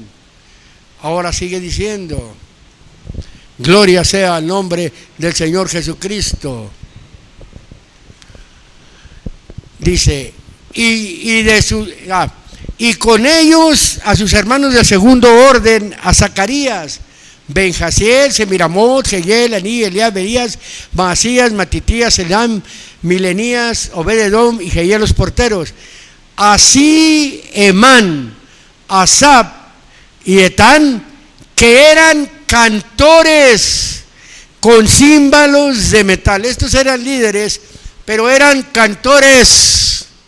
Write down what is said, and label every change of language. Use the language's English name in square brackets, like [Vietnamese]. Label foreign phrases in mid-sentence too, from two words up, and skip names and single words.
[Spanish] Ahora sigue diciendo, gloria sea al nombre del Señor Jesucristo. Dice, y con ellos a sus hermanos del segundo orden, a Zacarías, Benjasiel, Semiramot, Jehiel, Aní, Eliab, Berías, Maasías, Matitías, Elam, Milenías, Obed-edom y Jehiel los porteros. Así Emán, Asap y Etán, que eran cantores con címbalos de metal. Estos eran líderes, pero eran cantores.